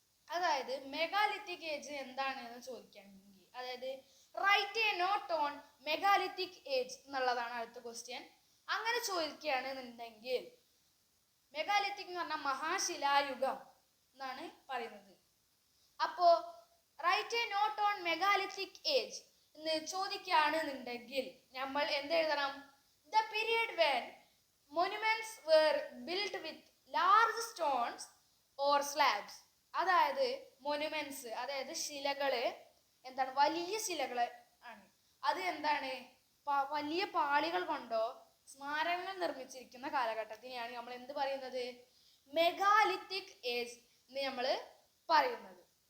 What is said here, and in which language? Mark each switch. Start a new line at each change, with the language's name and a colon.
Malayalam: അതായത് megalithic age എന്താണെന്ന് ചോദിക്കുകയാണെങ്കിൽ, അതായത്
English: write a note on megalithic age
Malayalam: എന്നുള്ളതാണ് അടുത്ത ക്വസ്റ്റ്യൻ. അങ്ങനെ ചോദിക്കുകയാണെന്നുണ്ടെങ്കിൽ മെഗാലിത്തിക് എന്ന് പറഞ്ഞാൽ മഹാശിലായുഗം എന്നാണ് പറയുന്നത്. അപ്പോ
English: write a note on megalithic age
Malayalam: എന്ന് ചോദിക്കുകയാണെന്നുണ്ടെങ്കിൽ നമ്മൾ എന്ത് എഴുതണം?
English: The period when monuments were built with large stones or slabs.
Malayalam: അതായത് മൊനുമെന്റ്സ്, അതായത് ശിലകള് വലിയ ശിലകള് ആണ്. അത് വലിയ പാളികൾ കൊണ്ടോ സ്മാരകങ്ങൾ നിർമ്മിച്ചിരിക്കുന്ന കാലഘട്ടത്തിനെയാണ് നമ്മൾ എന്ത് പറയുന്നത്? മെഗാലിത്തിക് ഏജ് എന്ന് നമ്മൾ പറയുന്നത്.